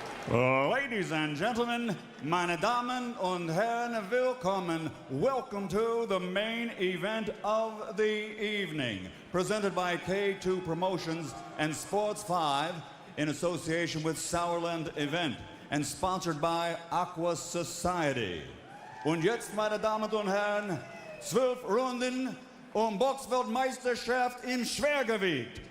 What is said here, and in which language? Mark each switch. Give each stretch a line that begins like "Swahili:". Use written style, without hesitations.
English: Ladies and gentlemen,
German: meine Damen und Herren, willkommen.
English: Welcome to the main event of the evening, presented by K2 Promotions and Sports 5 in association with Sauerland Event and sponsored by Aqua Society.
German: Und jetzt, meine Damen und Herren, 12 Runden Boxweltmeisterschaft im Schwergewicht.